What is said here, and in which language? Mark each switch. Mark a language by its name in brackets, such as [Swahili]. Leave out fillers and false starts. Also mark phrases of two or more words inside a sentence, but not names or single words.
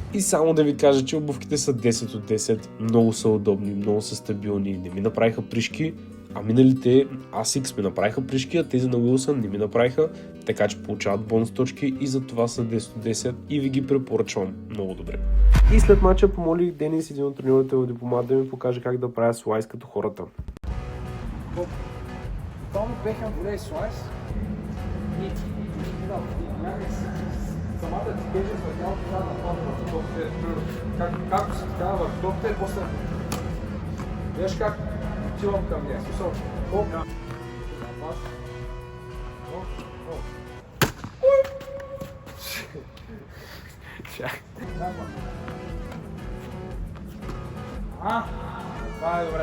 [Bulgarian] И само да ви кажа, че обувките са 10 от 10, много са удобни, много са стабилни, не ми направиха пришки, а миналите ASICS ми направиха пришки, а тези на Уилсън не ми направиха, така че получават бонус точки и за това са 10 от 10 и ви ги препоръчвам много добре. И след мача помолих Денис, един от треньорите в Дипломат, да ми покаже как да правя слайс като хората. [English] Tom Beckham play slice? [Bulgarian] Самата ти тежест в тялото трябва да падне в топтер. Както си така в топтер, после... Виж как отивам към нея. Смисъл, хоп. Това е добре.